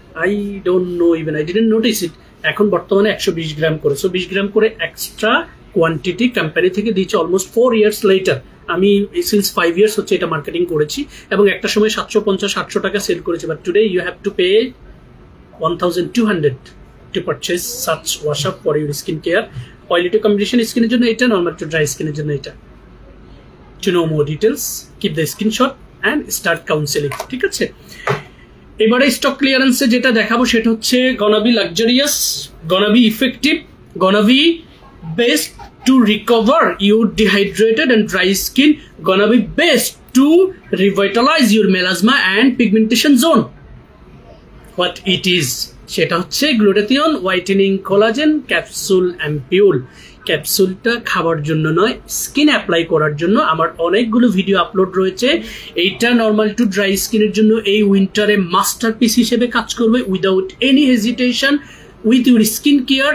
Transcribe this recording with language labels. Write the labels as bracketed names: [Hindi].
[English] I don't know, even I didn't notice it. [Bangla] এখন বর্তমানে 120 গ্রাম করে, সো 20 গ্রাম করে এক্সট্রা কোয়ান্টিটি কোম্পানি থেকে দিচ্ছে অলমোস্ট 4 ইয়ার্স লেটার। আমি সিন্স 5 ইয়ার্স হচ্ছে এটা মার্কেটিং করেছি এবং একটা সময় 750-800 টাকা সেল করেছি, [English] But today you have to pay 1200 to purchase such wash up for your skin care. [Bangla] Oily two combination স্কিনের জন্য এটা, নর্মাল টু ড্রাই স্কিনের জন্য এটা। [English] To know more details, keep the screenshot and start counseling. [Bangla] ঠিক আছে, এবারে স্টক ক্লিয়ারেন্সে যেটা দেখাবো সেটা হচ্ছে [English] gonna be luxurious, gonna be effective, gonna be best to recover your dehydrated and dry skin, gonna be best to revitalize your melasma and pigmentation zone. What it is, [Bangla] সেটা হচ্ছে glutathione whitening collagen capsule ampoule. ক্যাপসুলটা খাবার জন্য নয়, skin apply করার জন্য। আমার অনেকগুলো video upload রয়েছে। এইটা নর্মাল টু ড্রাই স্কিনের জন্য এই উইন্টারে মাস্টারপিস হিসেবে কাজ করবে, [English] Without any hesitation, with your skin care.